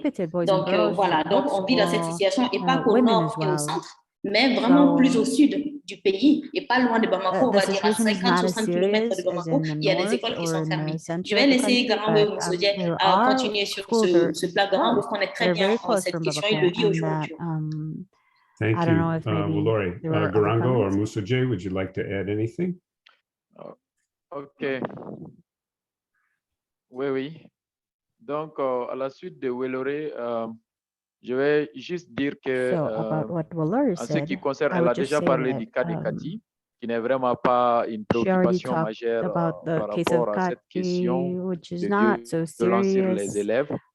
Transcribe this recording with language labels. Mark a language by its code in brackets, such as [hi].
[fr] Donc, voilà. Donc, on vit dans cette situation, et pas qu'au nord et au centre, mais vraiment plus au sud du pays, et pas loin de Bamako. On va dire à 50-60 km de Bamako, il y a des écoles qui sont fermées. Je vais laisser Garango et Moussodjie continuer sur ce plat parce qu'on est très bien en cette question, il le vit aujourd'hui. [en] Thank you. Welore, Garango or Moussodjie, would you like to add anything? OK. [fr] Oui. Donc, à la suite de Welore, je vais juste dire que, en ce qui concerne, elle a déjà parlé du cas de Kati, qui n'est vraiment pas une préoccupation majeure par rapport à cette question de violence sur les élèves.